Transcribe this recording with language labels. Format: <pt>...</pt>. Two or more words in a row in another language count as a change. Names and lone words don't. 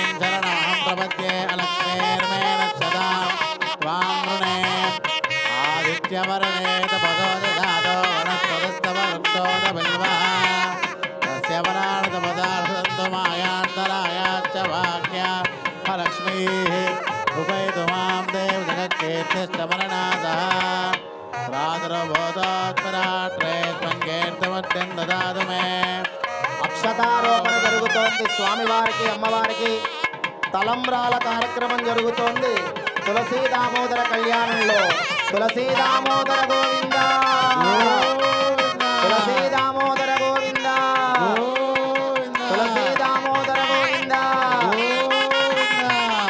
<sa>शरणमहं प्रपद्ये अलक्ष्मीर्मे नक्षतां त्वां वृणे आदित्यवर्णे तपसो दधातो वनस्पतिस्तवरुक्तोदबिल्वः तस्य वराणतपदार्थन्तु मायान्तरायाश्च वाक्या लक्ष्मीः उपैतु मां देव जगत्कीर्तिश्चमरनाथः प्रातुर्बोधोत्तरात्रे त्वङ्कीर्तिमत्यं ददातु मे</sa> <te>అక్షతారోపణ జరుగుతోంది స్వామివారికి అమ్మవారికి తలంబ్రాల కార్యక్రమం జరుగుతోంది తులసీ దామోదర కళ్యాణంలో తులసీ దామోదర గోవింద తులసీ దామోదర గోవింద తులసీ దామోదర గోవింద</te>